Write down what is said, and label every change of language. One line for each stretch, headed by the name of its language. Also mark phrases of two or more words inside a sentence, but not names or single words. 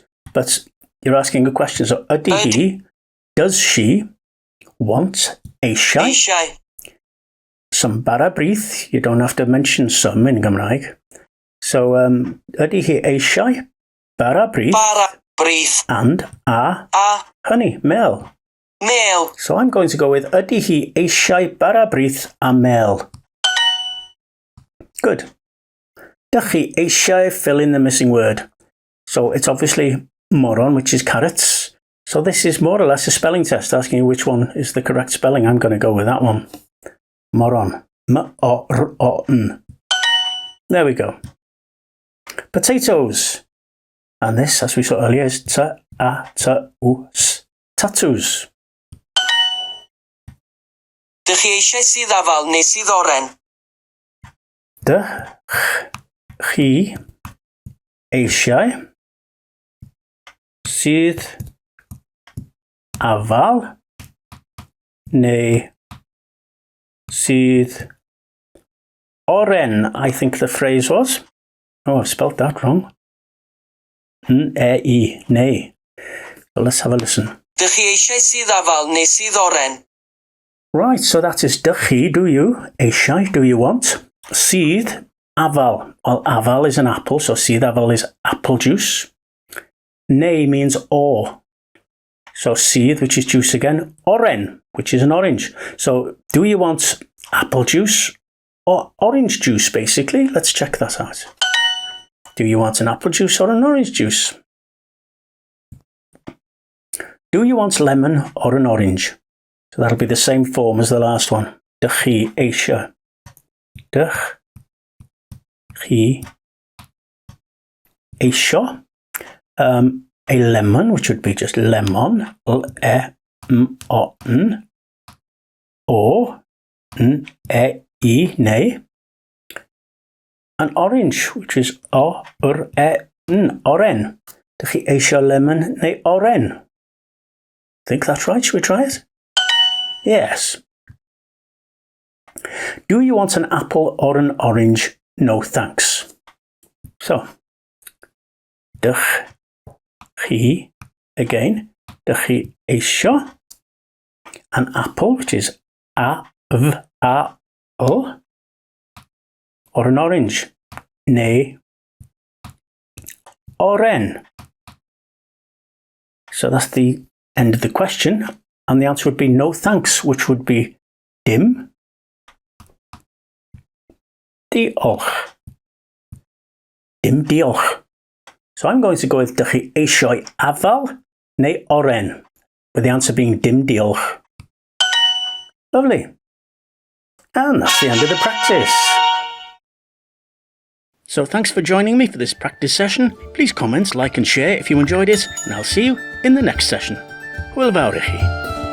English: But you're asking a question. So
Welsh: ydy hi,
English: does she want eisiau? Some bara brith. You don't have to mention some in Gymraeg.
Welsh: So ydy hi eisiau bara brith? Bara brith.
English: And honey, mel. Mel. So I'm going to go with
Welsh: ydy hi eisiau bara brith a mel. Good. Dych chi eisiau,
English: fill in the missing word. So it's obviously moron, which is carrots. So this is more or less a spelling test, asking you which one is the correct spelling. I'm going to go with that one. Moron. M-O-R-O-N. There we go. Potatoes. And this, as we saw earlier, is ta-a-ta-us. Tattoos.
Welsh: Dych chi eisiau sydd afal neu sydd oren? Dych chi eisiau sydd afal neu sydd oren,
English: I think the phrase was. Oh, I've spelled that wrong. N-E-I, nay. So let's have a listen.
Welsh: Dych chi eisiau sydd afal neu sydd oren?
English: Right, so that is
Welsh: dych chi,
English: do you? Eisiau, do you want?
Welsh: Sydd afal.
English: Well, afal is an apple, so
Welsh: sydd afal
English: is apple juice. Neu means or. So sydd, which is juice again. Oren, which is an orange. So do you want apple juice or orange juice, basically? Let's check that out. Do you want an apple juice or an orange juice? Do you want lemon or an orange? So that'll be the same form as the last one.
Welsh: Dych chi eisiau. Dych chi eisiau.
English: A lemon, which would be just lemon, L-E-M-O-N, or N-E-I, nay. An orange, which is O-R-E-N, oren.
Welsh: Dych chi eisiau lemon neu oren?
English: Think that's right? Should we try it? Yes. Do you want an apple or an orange? No thanks. So,
Welsh: dych chi,
English: again,
Welsh: dych chi eisiau
English: an apple, which is A-V-A-L, or an orange,
Welsh: neu oren.
English: So that's the end of the question, and the answer would be no thanks, which would be
Welsh: dim diolch. Dim diolch.
English: So I'm going to go with
Welsh: dych chi eisiau afal neu oren,
English: with the answer being
Welsh: dim diolch.
English: Lovely. And that's the end of the practice. So thanks for joining me for this practice session. Please comment, like and share if you enjoyed it, and I'll see you in the next session.
Welsh: Hwyl fawr i chi.